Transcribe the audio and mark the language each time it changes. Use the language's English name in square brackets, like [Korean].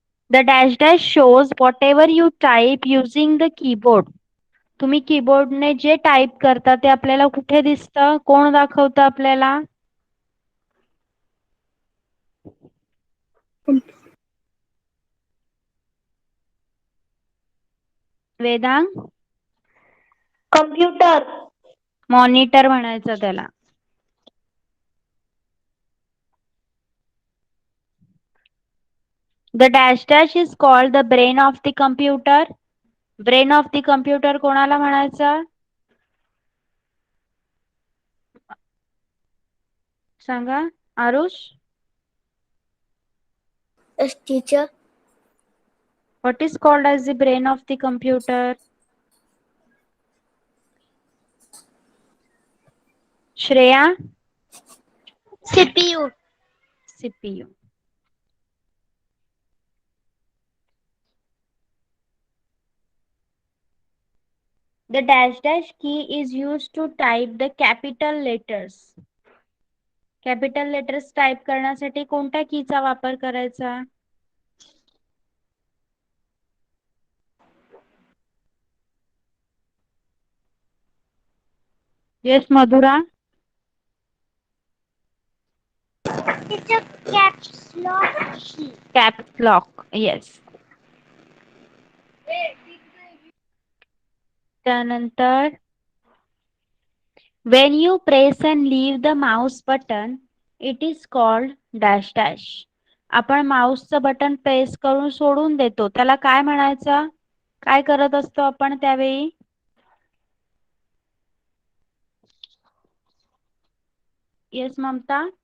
[English] The dash dash shows whatever you type using the keyboard. [Marathi] तुम्ही कीबोर्डने जे type करता ते आपल्याला कुठे दिसतं? कोण दाखवतं आपल्याला? वेदांग. [English] Computer. [Marathi] मॉनिटर म्हणायचं त्याला. [English] The dash dash is called the brain of the computer. [Marathi] Brain of the computer कोणाला म्हणायचं? सांगा Aarush. [English] Yes, teacher. What is called as the brain of the computer? [Marathi] Shreya. [English] CPU. CPU. The dash dash key is used to type the capital letters. [Marathi] Capital letters type करण्यासाठी कोणत्या कीचा वापर करायचा? Yes Madhura. [English] Teacher, caps lock key. [Marathi] Caps lock. Yes. त्यानंतर [English] when you press and leave the mouse button, it is called dash dash. [Marathi] आपण माऊसचं button press करून सोडून देतो त्याला काय म्हणायचं? काय करत असतो आपण त्यावेळी? येस ममता.